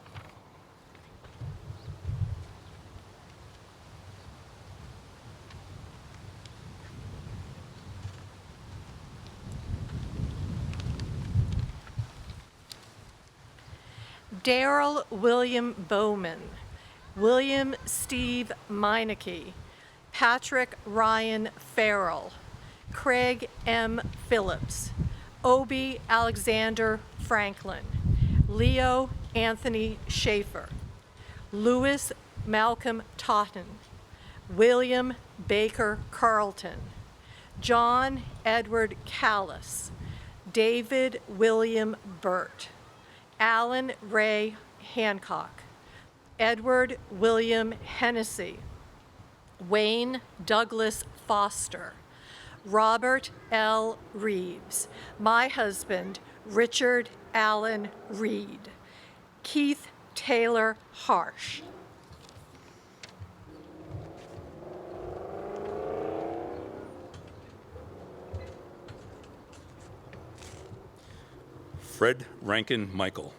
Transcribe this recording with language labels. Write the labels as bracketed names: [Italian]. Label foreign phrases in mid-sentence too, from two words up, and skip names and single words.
[English] Darrell William Bowman, William Steve Meineke, Patrick Ryan Farrell, Craig M. Phillips, Obie Alexander Franklin, Leo Anthony Schaefer, Louis Malcolm Totten, William Baker Carlton, John Edward Callis, David William Burt, Alan Ray Hancock, Edward William Hennessy, Wayne Douglas Foster, Robert L. Reeves. My husband, Richard Allen Reed. Keith Taylor Harsh. Fred Rankin Michael.